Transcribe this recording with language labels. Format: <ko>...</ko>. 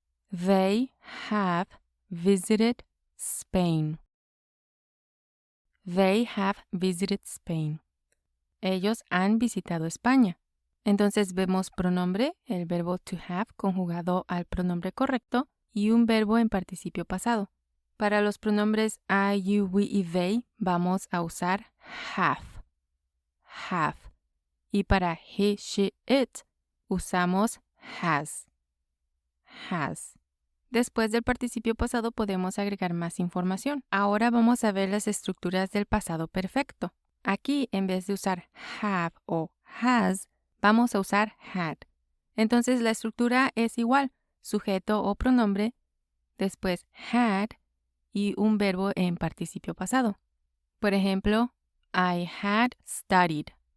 <en>They have visited Spain. They have visited Spain.</en> <es>Ellos han visitado España. Entonces vemos pronombre, el verbo to have conjugado al pronombre correcto y un verbo en participio pasado. Para los pronombres I, you, we y they vamos a usar have. Have. Y para he, she, it usamos has. Has. Después del participio pasado podemos agregar más información. Ahora vamos a ver las estructuras del pasado perfecto. Aquí, en vez de usar have o has, vamos a usar had. Entonces la estructura es igual, sujeto o pronombre, después had y un verbo en participio pasado. Por ejemplo,</es> <en>I had studied.</en>